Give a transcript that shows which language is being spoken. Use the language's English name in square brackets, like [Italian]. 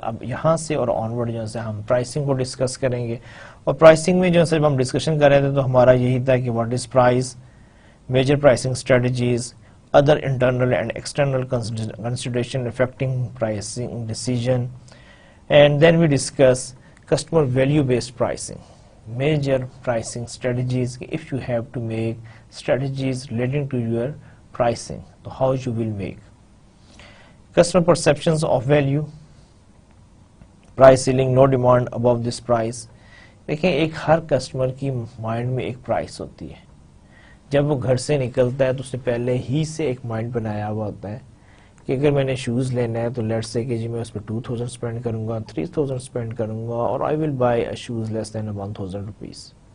[Urdu] اب یہاں سے اور آنورڈ جو ہے ہم پرائسنگ کو ڈسکس کریں گے, اور پرائسنگ میں جو ہے ہم ڈسکشن کر رہے تھے تو ہمارا یہی تھا کہ [English] What is price, major pricing strategies, other internal and external consideration affecting pricing decision, and then we discuss customer value based pricing, major pricing strategies. If you have to make strategies relating to your pricing, so how you will make customer perceptions of value, price ceiling, no demand above this price. [Urdu] دیکھیں ایک ہر customer کی mind میں ایک price ہوتی ہے, جب وہ گھر سے نکلتا ہے تو اس نے پہلے ہی سے ایک مائنڈ بنایا ہوا ہوتا ہے کہ اگر میں نے شوز لینا ہے تو لیٹس سے کہ جی میں اس پہ 2000 اسپینڈ کروں گا, 3000 اسپینڈ کروں گا, اور [English] I will buy a shoes less than 1000 rupees.